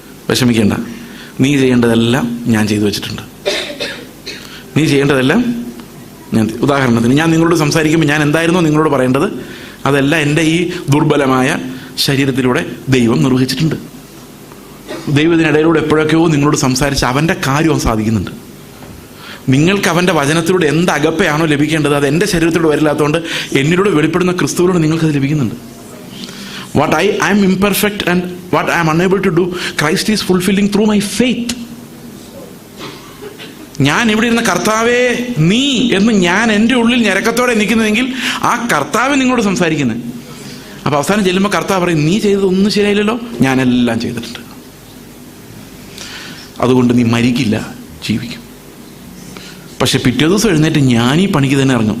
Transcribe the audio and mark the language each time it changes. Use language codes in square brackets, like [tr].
[ml] വിഷമിക്കേണ്ട, നീ ചെയ്യേണ്ടതെല്ലാം ഞാൻ ചെയ്തു വെച്ചിട്ടുണ്ട്. നീ ചെയ്യേണ്ടതെല്ലാം ഞാൻ, ഉദാഹരണത്തിന് ഞാൻ നിങ്ങളോട് സംസാരിക്കുമ്പോൾ ഞാൻ എന്തായിരുന്നോ നിങ്ങളോട് പറയേണ്ടത് അതെല്ലാം എൻ്റെ ഈ ദുർബലമായ ശരീരത്തിലൂടെ ദൈവം നിർവഹിച്ചിട്ടുണ്ട്. ദൈവത്തിനിടയിലൂടെ എപ്പോഴൊക്കെയോ നിങ്ങളോട് സംസാരിച്ച് അവൻ്റെ കാര്യം സാധിക്കുന്നുണ്ട്. നിങ്ങൾക്ക് അവൻ്റെ വചനത്തിലൂടെ എന്ത് അകപ്പയാണോ ലഭിക്കേണ്ടത് അത് എൻ്റെ ശരീരത്തിലൂടെ വരില്ലാത്തതുകൊണ്ട് എന്നിലൂടെ വെളിപ്പെടുന്ന ക്രിസ്തുവിലൂടെ നിങ്ങൾക്കത് ലഭിക്കുന്നുണ്ട്. [en] What I am imperfect and what I am unable to do, Christ is fulfilling through my faith. [ml] ഞാൻ ഇവിടെ ഇരുന്ന കർത്താവേ നീ എന്ന് ഞാൻ എൻ്റെ ഉള്ളിൽ ഞരക്കത്തോടെ നിൽക്കുന്നതെങ്കിൽ ആ കർത്താവ് നിങ്ങളോട് സംസാരിക്കുന്നത്. അപ്പോൾ അവസാനം ചെല്ലുമ്പോൾ കർത്താവ് പറയും, നീ ചെയ്തതൊന്നും ശരിയായില്ലല്ലോ, ഞാനെല്ലാം ചെയ്തിട്ടുണ്ട്. അതുകൊണ്ട് നീ മരിക്കില്ല, ജീവിക്കും. പക്ഷെ പിറ്റേ ദിവസം എഴുന്നേറ്റ് ഞാൻ ഈ പണിക്ക് തന്നെ ഇറങ്ങും.